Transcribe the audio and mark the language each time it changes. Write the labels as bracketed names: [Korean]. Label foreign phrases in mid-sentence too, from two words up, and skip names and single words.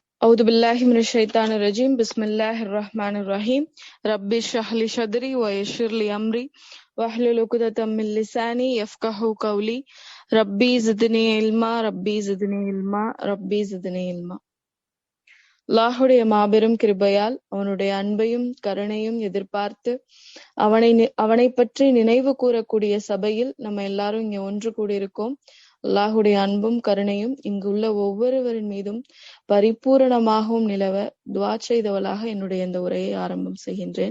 [Arabic] أعوذ بالله من الشيطان الرجيم بسم الله الرحمن الرحيم ربي اشرح لي صدري ويسر لي أمري واحلل عقدة من لساني يفقهوا قولي ربي زدني علما ربي زدني علما ربي زدني علما. [Tamil] அல்லாஹுடைய மாபெரும் கிருபையால் அவனுடைய அன்பையும் கருணையும் எதிர்பார்த்து அவனை பற்றி நினைவு கூறக்கூடிய சபையில் நம்ம எல்லாரும் இங்க ஒன்று கூடியிருக்கோம். அல்லாஹுடைய அன்பும் கருணையும் இங்குள்ள ஒவ்வொருவரின் மீதும் பரிபூரணமாகவும் நிலவ துஆ செய்தவளாக என்னுடைய இந்த உரையை ஆரம்பம் செய்கின்றேன்.